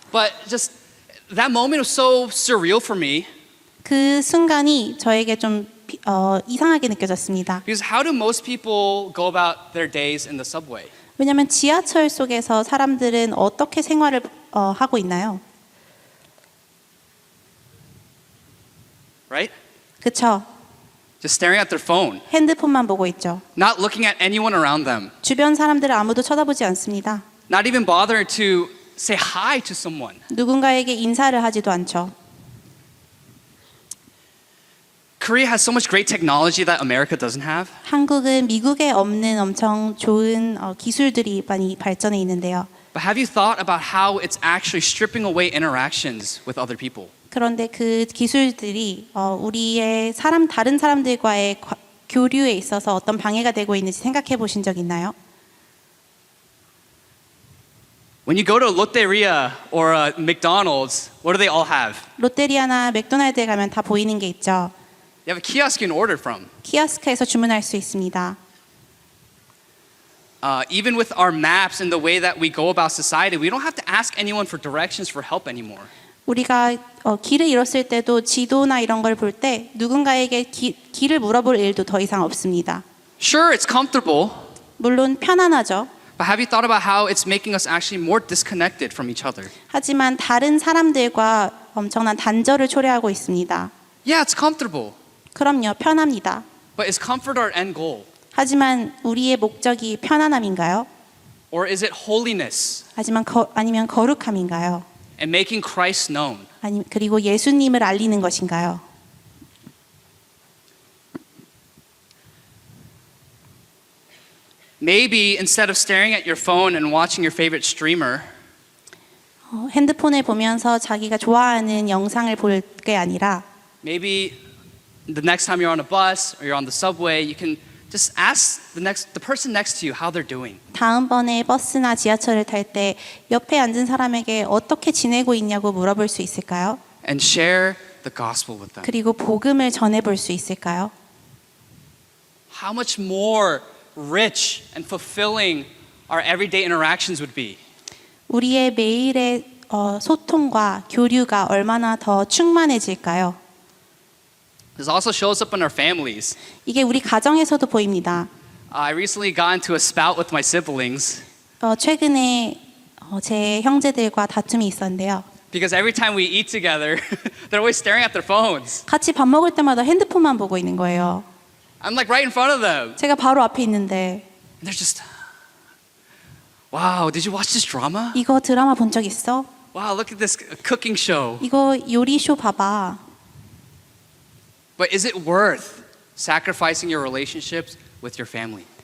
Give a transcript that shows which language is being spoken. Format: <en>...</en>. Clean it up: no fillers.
<en>But just that moment was so surreal for me.</en> <ko>그 순간이 저에게 좀 이상하게 느껴졌습니다.</ko> <en>Because how do most people go about their days in the subway?</en> <ko>왜냐하면 지하철 속에서 사람들은 어떻게 생활을 하고 있나요?</ko> <en>Right?</en> <ko>그렇죠.</ko> <en>Just staring at their phone,</en> <ko>핸드폰만 보고 있죠.</ko> <en>not looking at anyone around them,</en> <ko>주변 사람들을 아무도 쳐다보지 않습니다.</ko> <en>not even bothering to say hi to someone.</en> <ko>누군가에게 인사를 하지도 않죠.</ko> <en>Korea has so much great technology that America doesn't have.</en> <ko>한국은 미국에 없는 엄청 좋은 기술들이 많이 발전해 있는데요.</ko> <en>But have you thought about how it's actually stripping away interactions with other people?</en> <ko>그런데 그 기술들이 우리의 다른 사람들과의 교류에 있어서 어떤 방해가 되고 있는지 생각해 보신 적 있나요?</ko> <en>When you go to a Lotteria or a McDonald's, what do they all have?</en> <ko>롯데리아나 맥도날드에 가면 다 보이는 게 있죠.</ko> <en>They have a kiosk you can order from.</en> <ko>키오스크에서 주문할 수 있습니다.</ko> <en>Even with our maps and the way that we go about society, we don't have to ask anyone for directions for help anymore.</en> <ko>우리가 길을 잃었을 때도 지도나 이런 걸 볼 때 누군가에게 길을 물어볼 일도 더 이상 없습니다.</ko> <en>Sure, it's comfortable,</en> <ko>물론 편안하죠.</ko> <en>but have you thought about how it's making us actually more disconnected from each other?</en> <ko>하지만 다른 사람들과 엄청난 단절을 초래하고 있습니다.</ko> <en>Yeah, it's comfortable,</en> <ko>그럼요, 편합니다.</ko> <en>but is comfort our end goal?</en> <ko>하지만 우리의 목적이 편안함인가요?</ko> <en>Or is it holiness</en> <ko>하지만 아니면 거룩함인가요?</ko> <en>and making Christ known?</en> <ko>그리고 예수님을 알리는 것인가요?</ko> <en>Maybe instead of staring at your phone and watching your favorite streamer,</en> <ko>핸드폰을 보면서 자기가 좋아하는 영상을 볼 게 아니라</ko> <en>maybe the next time you're on a bus or you're on the subway, you can just ask the person next to you how they're doing.</en> <ko>다음번에 버스나 지하철을 탈 때 옆에 앉은 사람에게 어떻게 지내고 있냐고 물어볼 수 있을까요?</ko> <en>And share the gospel with them.</en> <ko>그리고 복음을 전해볼 수 있을까요?</ko> <en>How much more rich and fulfilling our everyday interactions would be.</en> <ko>우리의 매일의 소통과 교류가 얼마나 더 충만해질까요?</ko> <en>This also shows up in our families.</en> <ko>이게 우리 가정에서도 보입니다.</ko> <en>I recently got into a spout with my siblings</en> <ko>최근에 제 형제들과 다툼이 있었는데요.</ko> <en>because every time we eat together, they're always staring at their phones.</en> <ko>같이 밥 먹을 때마다 핸드폰만 보고 있는 거예요.</ko> <en>I'm like right in front of them.</en> <ko>제가 바로 앞에 있는데</ko> <en>And they're just, wow, did you watch this drama?</en> <ko>이거 드라마 본 적 있어?</ko> <en>Wow, look at this cooking show.</en> <ko>이거 요리쇼 봐봐.</ko> <en>But is it worth sacrificing your relationships with your family?</en>